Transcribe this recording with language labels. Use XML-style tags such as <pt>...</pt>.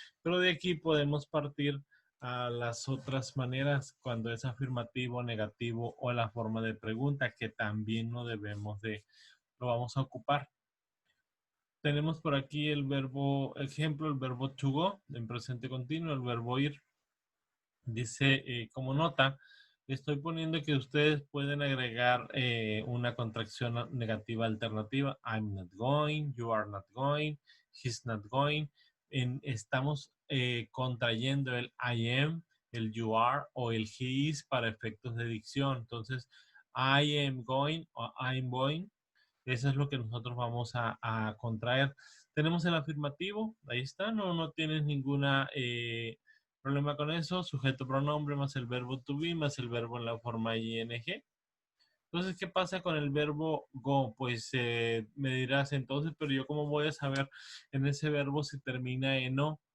<es>Pero de aquí podemos partir a las otras maneras cuando es afirmativo, negativo o la forma de pregunta que también no debemos lo vamos a ocupar. Tenemos por aquí el verbo, ejemplo, el verbo to go en presente continuo, el verbo ir. Dice como nota, estoy poniendo que ustedes pueden agregar una contracción negativa alternativa.</es> <en>I'm not going, you are not going, he's not going.</en> <es>Estamos contrayendo el</es> <en>I am,</en> <es>el</es> <en>you are</en> <es>o el</es> <en>he is</en> <es>para efectos de dicción. Entonces,</es> <en>I am going o I'm going.</en> <es>Eso es lo que nosotros vamos a contraer. Tenemos el afirmativo, ahí está, no tienes ninguna problema con eso. Sujeto pronombre más el verbo to be más el verbo en la forma ing. Entonces, ¿qué pasa con el verbo go? Pues me dirás entonces, pero yo cómo voy a saber en ese verbo si termina en o.</es>